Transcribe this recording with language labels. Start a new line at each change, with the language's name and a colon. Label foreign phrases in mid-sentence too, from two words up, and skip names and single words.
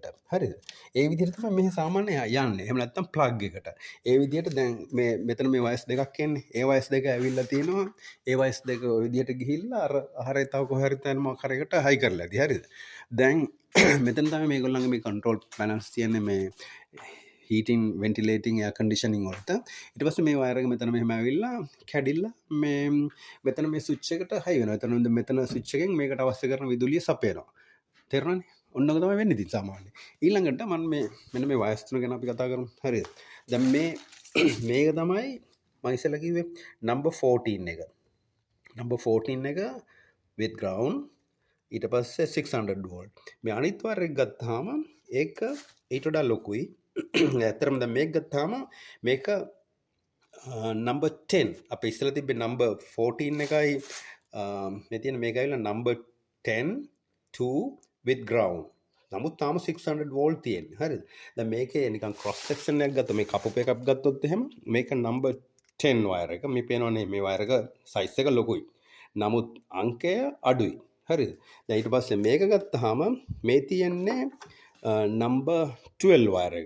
Sinhala: හරිද? ඒ විදිහට තමයි මේ සාමාන්‍ය යන්නේ. එහෙම නැත්නම් ප්ලග් එකට. ඒ විදිහට දැන් මෙතන මේ වයර්ස් දෙකක් එන්නේ. ඒ වයර්ස් දෙක ඇවිල්ලා තිනවා. ඒ වයර්ස් දෙක ඔය විදිහට ගිහිල්ලා අර ආහාරය තව කොහේ හරි තැන මොකක් හරි එකට හයි කරලා ඇති. හරිද? දැන් මෙතන තමයි මේගොල්ලන්ගේ මේ කන්ට්‍රෝල් පැනල්ස් තියෙන්නේ මේ
English: heating ventilating air conditioning
Sinhala: වලට. ඊට පස්සේ මේ වයර් එක මෙතන මෙහෙම ඇවිල්ලා කැඩිලා මේ මෙතන මේ ස්විච් එකට හයි වෙනවා. මෙතන ස්විච් එකෙන් මේකට අවශ්‍ය කරන විදුලිය සපයනවා. තේරුණානේ? ඔන්න ඔක තමයි වෙන්නේ ඉතින් සාමාන්‍යයෙන්. ඊළඟට මම මෙන්න මේ වයර්ස් තුන ගැන අපි කතා කරමු. හරිද? දැන් මේක තමයි මම ඉස්සෙල්ලා කිව්වේ number 14 එක. number 14 එක
English: with ground
Sinhala: ඊට පස්සේ 600 වෝල්ට්. මේ අනිත් වයර් එක ගත්තාම ඒක ඊට වඩා ලොකුයි. ඇත්තටම දැන් මේක ගත්තාම මේක number 10 අපේ ඉස්සෙල්ලා තිබ්බේ number 14 එකයි මේ තියෙන මේක ඇවිල්ලා number 10 2
English: with ground.
Sinhala: නමුත් තාම 600 වෝල්ට් තියෙන්නේ. හරිද? දැන් මේකේ නිකන්
English: cross section
Sinhala: එකක් ගත්තා මේ කපුප එකක් ගත්තොත් එහෙම මේක number 10 වයර් එක. මේ පේනවනේ මේ වයර් එක සයිස් එක ලොකුයි. නමුත් අංකය අඩුයි. හරිද? දැන් ඊට පස්සේ මේක ගත්තාම මේ තියෙන්නේ number 12 වයර් එක.